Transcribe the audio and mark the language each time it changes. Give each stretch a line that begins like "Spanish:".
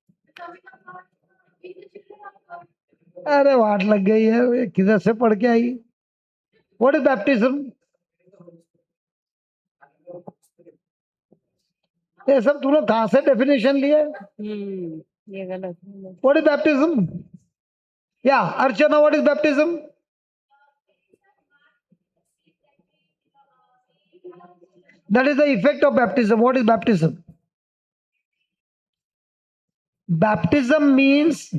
English: becoming a part in the children of God?
Hindi: अरे वाट लग गई है, ये किधर से पढ़ के आई?
English: What is baptism?
Hindi: ये सब तुम लोग कहाँ से डेफिनेशन लिए? ये गलत है।
English: What is baptism? Yeah, Archana, what is baptism? That is the effect of baptism. What is baptism? Baptism means